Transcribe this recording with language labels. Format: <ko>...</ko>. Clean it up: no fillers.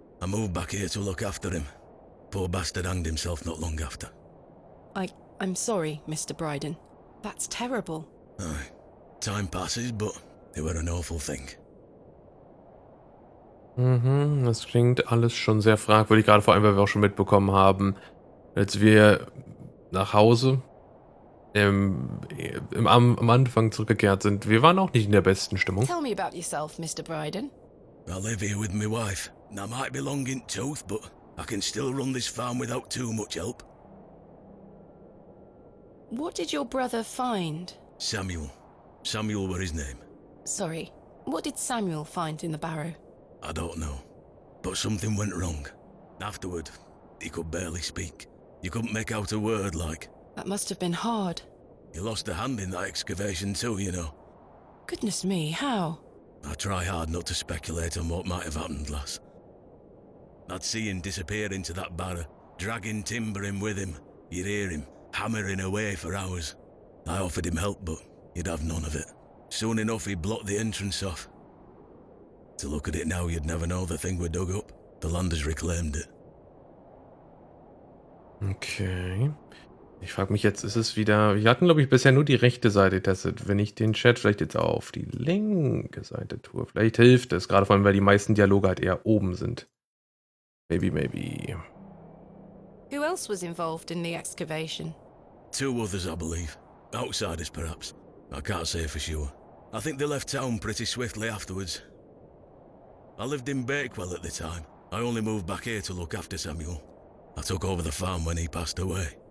<en>I moved back here to look after him. Poor bastard hanged himself not long after. I'm sorry, Mr. Bryden. That's terrible. Aye. Time passes, but it were an awful thing.</en> <de>Das klingt alles schon sehr fragwürdig, gerade vor allem, weil wir auch schon mitbekommen haben, als wir nach Hause am Anfang zurückgekehrt sind. Wir waren auch nicht in der besten Stimmung.</de> <en>Tell me about yourself, Mr. Bryden. I live here with my wife. And I might be long in tooth, but I can still run this farm without too much help. What did your brother find? Samuel. Samuel were his name. Sorry, what did Samuel find in the barrow? I don't know. But something went wrong. Afterward, he could barely speak. You couldn't make out a word like. That must have been hard. He lost a hand in that excavation too, you know. Goodness me, how? I try hard not to speculate on what might have happened, lass. I'd see him disappear into that barrow, dragging timber in with him. You'd hear him hammering away for hours. I offered him help, but he'd have none of it. Soon enough, he blocked the entrance off. To look at it now, you'd never know the thing we dug up. The land has reclaimed it. Okay.</en> <de>Ich frage mich jetzt, ist es wieder... Wir hatten, glaube ich, bisher nur die rechte Seite getestet. Wenn ich den Chat vielleicht jetzt auf die linke Seite tue, vielleicht hilft es. Gerade vor allem, weil die meisten Dialoge halt eher oben sind.</de> <en>Maybe. Who else was involved in the excavation? 2 others, I believe. Outsiders, perhaps. I can't say for sure. I think they left town pretty swiftly afterwards. I lived in Bakewell at the time. I only moved back here to look after Samuel. I took over the farm when he passed away.</en>